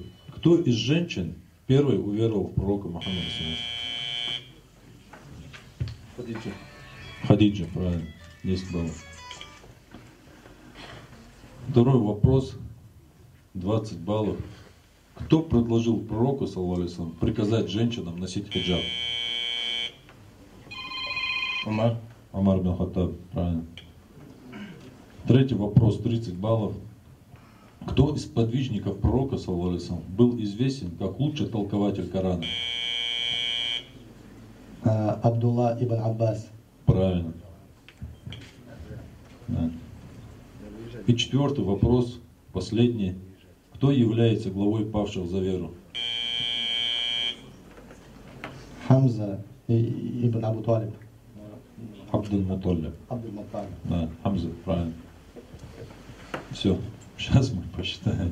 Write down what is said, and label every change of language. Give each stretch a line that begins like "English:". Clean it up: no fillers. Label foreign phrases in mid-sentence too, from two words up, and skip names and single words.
Russian: Кто из женщин первый уверовал в пророка Мухаммада? Хадиджа. Хадиджа, правильно. 10 баллов. Второй вопрос. 20 баллов. Кто предложил пророку,
Arabic: صلى الله عليه وسلم,
Russian: приказать женщинам носить хиджаб? Амар. Амар бин Хаттаб, правильно. Третий вопрос, 30 баллов. Кто из подвижников пророка,
Arabic: صلى الله عليه وسلم,
Russian: был известен как лучший толкователь Корана? Абдулла ибн Аббас. Правильно. Да. И четвертый вопрос, последний. Кто является главой павших за веру? Хамза ибн Абу Талиб. Абдул-Муталиб. Абдул-Муталиб. Да, Хамза, правильно. Все, сейчас мы посчитаем.